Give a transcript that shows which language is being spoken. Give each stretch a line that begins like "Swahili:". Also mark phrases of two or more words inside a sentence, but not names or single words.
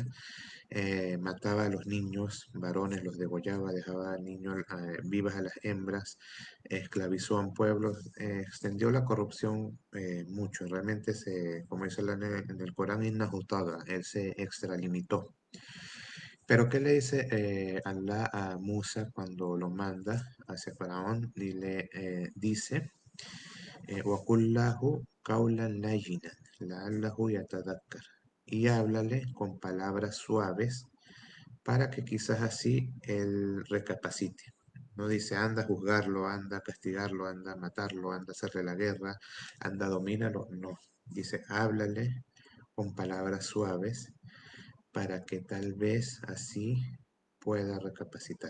Spanish: Mataba a los niños, varones, los degollaba, dejaba a niños vivas a las hembras, esclavizó a un pueblo, extendió la corrupción mucho. Realmente, como dice en el Corán, inajustada, él se extralimitó. Pero ¿qué le dice Allah a Musa cuando lo manda hacia Faraón? Y le dice,
Arabic: وَقُلْ لَهُ قَوْلًا لَيِّنًا لَعَلَّهُ يَتَذَكَّرُ.
Spanish: Y háblale con palabras suaves para que quizás así él recapacite. No dice anda a juzgarlo, anda a castigarlo, anda a matarlo, anda a hacerle la guerra, anda a dominarlo. No, dice háblale con palabras suaves para que tal vez así pueda recapacitar.